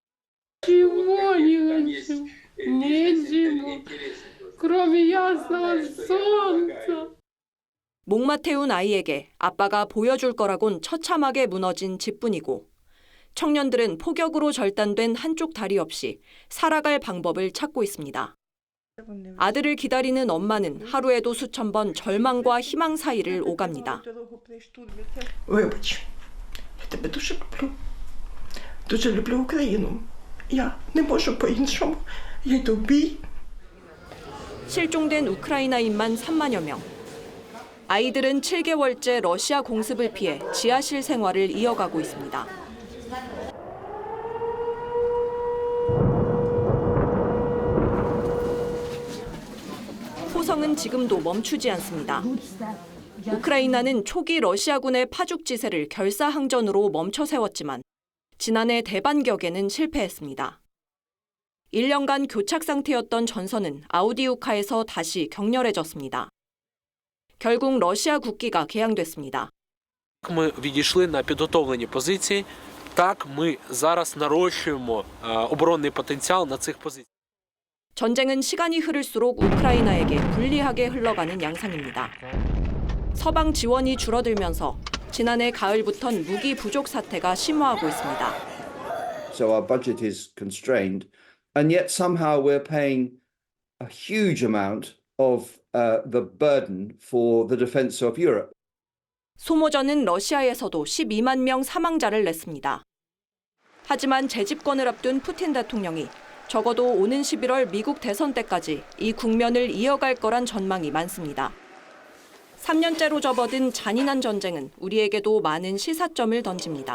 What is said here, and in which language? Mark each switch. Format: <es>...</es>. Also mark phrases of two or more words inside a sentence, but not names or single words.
<ko>목마 태운 아이에게 아빠가 보여줄 거라곤 처참하게 무너진 집뿐이고 청년들은 폭격으로 절단된 한쪽 다리 없이 살아갈 방법을 찾고 있습니다. 아들을 기다리는 엄마는 하루에도 수천 번 절망과 희망 사이를 오갑니다.</ko> <uk>Вибач, я тебе дуже люблю. Дуже люблю Україну. Я не можу по-іншому. Я йду в бій.</uk> <ko>실종된 우크라이나인만 3만여 명. 아이들은 7개월째 러시아 공습을 피해 지하실 생활을 이어가고 있습니다. 포성은 지금도 멈추지 않습니다. 우크라이나는 초기 러시아군의 파죽지세를 결사항전으로 멈춰 세웠지만 지난해 대반격에는 실패했습니다. 1년간 교착 상태였던 전선은 아우디우카에서 다시 격렬해졌습니다. 결국 러시아 국기가 개항됐습니다.</ko> <uk>Ми відійшли на підготовлені позиції. Так, ми зараз нарощуємо оборонний потенціал на цих позиціях.</uk> <ko>전쟁은 시간이 흐를수록 우크라이나에게 불리하게 흘러가는 양상입니다. 서방 지원이 줄어들면서 지난해 가을부턴 무기 부족 사태가 심화하고 있습니다.</ko> <en>So our budget is constrained, and yet somehow we're paying a huge amount of the burden for the defense of Europe.</en> <ko>소모전은 러시아에서도 12만 명 사망자를 냈습니다. 하지만 재집권을 앞둔 푸틴 대통령이 적어도 오는 11월 미국 대선 때까지 이 국면을 이어갈 거란 전망이 많습니다. 3년째로 접어든 잔인한 전쟁은 우리에게도 많은 시사점을 던집니다.</ko>